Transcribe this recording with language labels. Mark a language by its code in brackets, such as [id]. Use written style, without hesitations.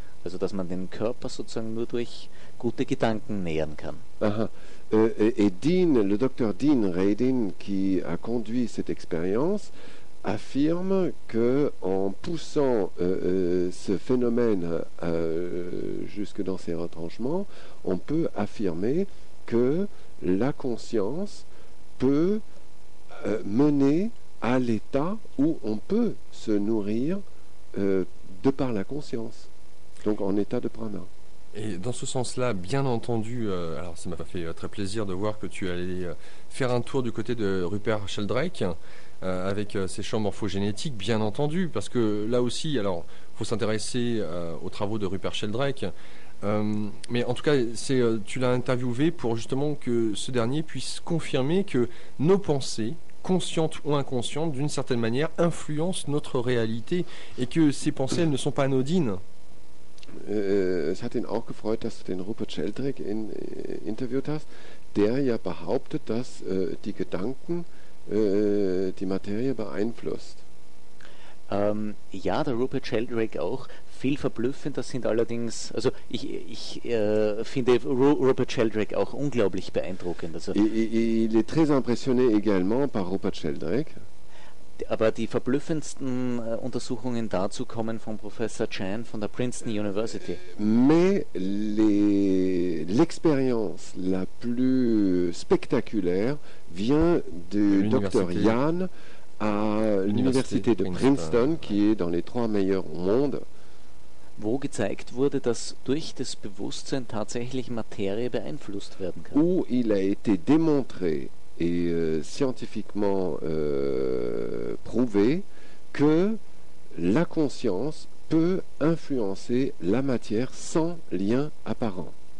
[de] Also, dass man den Körper sozusagen nur durch gute Gedanken nähren kann. Aha. [fr] Et Dean, le docteur Dean Radin, qui a conduit cette expérience, affirme que en poussant ce phénomène jusque dans ses retranchements, on peut affirmer que la conscience peut mener à l'état où on peut se nourrir de par la conscience. Donc en état de prana. Et dans ce sens-là, bien entendu, alors ça m'a fait très plaisir de voir que tu allais faire un tour du côté de Rupert Sheldrake avec ses champs morphogénétiques, bien entendu, parce que là aussi, alors il faut s'intéresser aux travaux de Rupert Sheldrake, mais en tout cas, tu l'as interviewé pour justement que ce dernier puisse confirmer que nos pensées, consciente ou inconsciente, d'une certaine manière, influencent notre réalité et que ces pensées, elles ne sont pas anodines. [de] Es hat ihn auch gefreut, dass du den Rupert Sheldrake interviewt hast, der ja behauptet, dass die Gedanken die Materie beeinflusst. Ja, der Rupert Sheldrake auch. Viel verblüffender sind allerdings, also ich finde Rupert Sheldrake auch unglaublich beeindruckend. Also [fr] il est très impressionné également par Rupert Sheldrake. [de] Aber die verblüffendsten Untersuchungen dazu kommen von Professor Chan von der Princeton University. [fr] Mais l'expérience la plus spectaculaire vient du Dr. Yan à l'Université de Princeton, qui est dans les trois meilleurs au monde. [de] Wo gezeigt wurde, dass durch das Bewusstsein tatsächlich Materie beeinflusst werden kann. [fr] Où il a été démontré et scientifiquement prouvé que la conscience peut influencer la matière sans lien apparent.